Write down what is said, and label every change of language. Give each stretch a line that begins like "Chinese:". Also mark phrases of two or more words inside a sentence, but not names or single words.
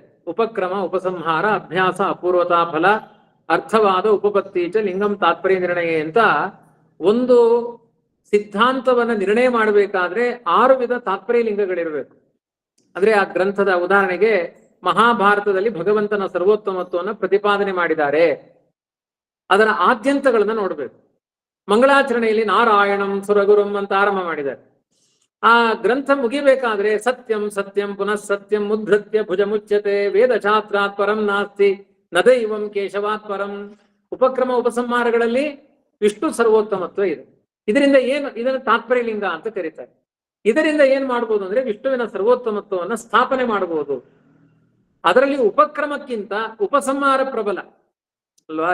Sanskrit: ಉಪಕ್ರಮ, ಉಪಸಂಹಾರ, ಅಭ್ಯಾಸ, ಅಪೂರ್ವತಾ ಫಲ, ಅರ್ಥವಾದ, ಉಪಪತ್ತೀಚ, ಲಿಂಗಂ ತಾತ್ಪರ್ಯ ನಿರ್ಣಯ
Kannada: ಅಂತ ಒಂದು ಸಿದ್ಧಾಂತವನ್ನ ನಿರ್ಣಯ ಮಾಡಬೇಕಾದ್ರೆ 6 ವಿಧ ತಾತ್ಪರ್ಯ ಲಿಂಗಗಳಿರಬೇಕು. ಅಂದ್ರೆ ಆ ಗ್ರಂಥದ ಉದಾಹರಣೆಗೆ ಮಹಾಭಾರತದಲ್ಲಿ ಭಗವಂತನ ಸರ್ವೋತ್ತಮತ್ವವನ್ನು ಪ್ರತಿಪಾದನೆ ಮಾಡಿದ್ದಾರೆ, ಅದರ ಆದ್ಯಂತಗಳನ್ನ ನೋಡ್ಬೇಕು. ಮಂಗಳಾಚರಣೆಯಲ್ಲಿ
Sanskrit: ನಾರಾಯಣಂ ಸುರಗುರುಂ
Kannada: ಅಂತ ಆರಂಭ ಮಾಡಿದ್ದಾರೆ. ಆ ಗ್ರಂಥ ಮುಗಿಬೇಕಾದ್ರೆ
Sanskrit: ಸತ್ಯಂ ಸತ್ಯಂ ಪುನಃ ಸತ್ಯಂ ಮುದ್ಧತ್ಯ ಭುಜ ಮುಚ್ಯತೆ ವೇದ ಛಾತ್ರಾತ್ ಪರಂ ನಾಸ್ತಿ ನದೈವಂ ಕೇಶವಾತ್ ಪರಂ.
Kannada: ಉಪಕ್ರಮ ಉಪಸಂಹಾರಗಳಲ್ಲಿ ವಿಷ್ಣು ಸರ್ವೋತ್ತಮತ್ವ ಇದೆ. ಇದರಿಂದ ಇದನ್ನು ತಾತ್ಪರ್ಯ ಲಿಂಗ ಅಂತ ಕರೀತಾರೆ. ಇದರಿಂದ ಏನ್ ಮಾಡ್ಬೋದು ಅಂದ್ರೆ ವಿಷ್ಣುವಿನ ಸರ್ವೋತ್ತಮತ್ವವನ್ನು ಸ್ಥಾಪನೆ ಮಾಡಬಹುದು. ಅದರಲ್ಲಿ ಉಪಕ್ರಮಕ್ಕಿಂತ ಉಪಸಂಹಾರ ಪ್ರಬಲ ಅಲ್ವಾ?